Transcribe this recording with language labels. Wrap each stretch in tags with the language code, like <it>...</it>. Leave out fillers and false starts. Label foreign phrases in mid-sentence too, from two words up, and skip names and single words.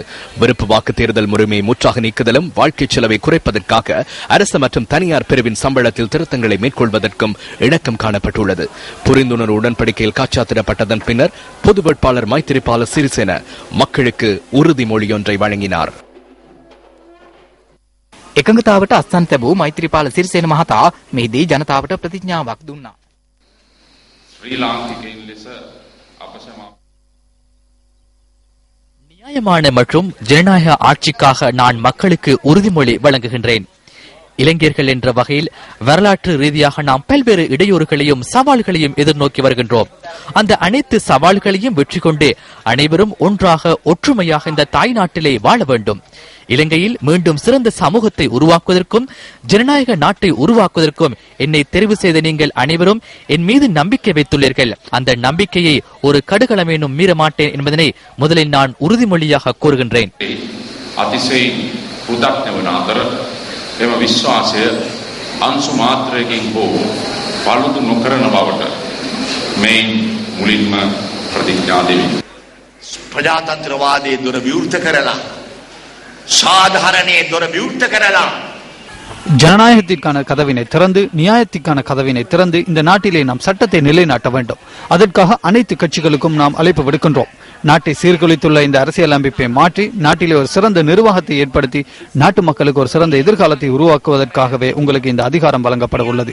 <ta>விருப்பு வாக்கு தேர்தல் முறைமையை முற்றாக நீக்குதலும் வாழ்க்கை செலவை குறைப்பதற்காக அரசு மற்றும் தனியார் பிரிவின் சம்பளத்தில் திருத்தங்களை மேற்கொள்வதற்கும் இணக்கம் காணப்பட்டுள்ளது. புரிந்துணர்வு உடன்படிக்கையில் கைச்சாத்திடப்பட்டதன் பின்னர் பொது வேட்பாளர் மைத்திரிபால சிறிசேன மக்களுக்கு உறுதிமொழியொன்றை வழங்கினார்.</ta> <si>එකඟතාවට අත්සන් තැබූ මෛත්‍රීපාල සිරිසේන මහතා මෙහිදී ජනතාවට ප්‍රතිඥාවක් දුන්නා.</si> <ta>நியாயமான மற்றும் ஜனநாயக ஆட்சிக்காக நான் மக்களுக்கு உறுதிமொழி வழங்குகின்றேன். இளைஞர்கள் என்ற வகையில் வரலாற்று ரீதியாக நாம் பல்வேறு இடையூறுகளையும் சவால்களையும் எதிர்நோக்கி வருகின்றோம். அந்த அனைத்து சவால்களையும் வெற்றி கொண்டு அனைவரும் ஒன்றாக ஒற்றுமையாக இந்த தாய் நாட்டிலே வாழ வேண்டும். இலங்கையில் மீண்டும் சிறந்த சமூகத்தை உருவாக்குவதற்கும் ஜனநாயக நாட்டை உருவாக்குவதற்கும் என்னை தெரிவு செய்த நீங்கள் அனைவரும் என் மீது நம்பிக்கை வைத்துள்ளீர்கள். அந்த நம்பிக்கையை ஒரு கடுகளமேனும் மீற மாட்டேன் என்பதனை முதலில் நான் உறுதிமொழியாக கூறுகின்றேன்.</ta> <si>එම විශ්වාසය අංශු මාත්‍රයකින් හෝ පළුදු නොකරන බවට මෙයින් මුලින්ම ප්‍රතිඥා දෙමි. ප්‍රජාතන්ත්‍රවාදයේ දොර විවෘත කරලා සාධාරණයේ දොර විවෘත කරලා</si> <ta>ஜனநாயகத்திற்கான கதவினை திறந்து நியாயத்திற்கான கதவினை திறந்து இந்த நாட்டிலே நாம் சட்டத்தை நிலைநாட்ட வேண்டும். அதற்காக அனைத்து கட்சிகளுக்கும் நாம் அழைப்பு விடுக்கின்றோம். நாட்டை சீர்குலைத்துள்ள இந்த அரசியல் அமைப்பை மாற்றி நாட்டிலே ஒரு சிறந்த நிர்வாகத்தை ஏற்படுத்தி நாட்டு மக்களுக்கு ஒரு சிறந்த எதிர்காலத்தை உருவாக்குவதற்காகவே உங்களுக்கு இந்த அதிகாரம் வழங்கப்பட உள்ளது.</ta>